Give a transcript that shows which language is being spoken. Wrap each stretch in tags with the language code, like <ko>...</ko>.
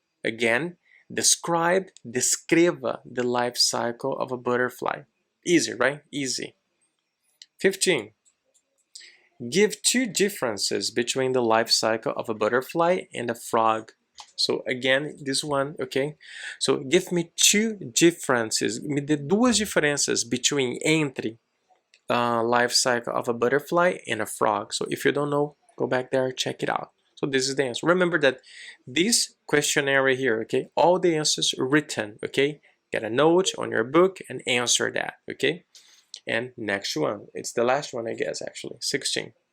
<en>Again, descreva the life cycle of a butterfly. Easy, right? Easy. 15. Give two differences between the life cycle of a butterfly and a frog. So again, this one, okay? So give me two differences.</en> <pt>Me dê duas diferenças entre life cycle of a butterfly and a frog.</pt> <en>So if you don't know, go back there, check it out. So this is the answer. Remember that this questionnaire here, okay, all the answers written, okay? Get a note on your book and answer that, okay? And next one, it's the last one, I guess, actually, 16.</en>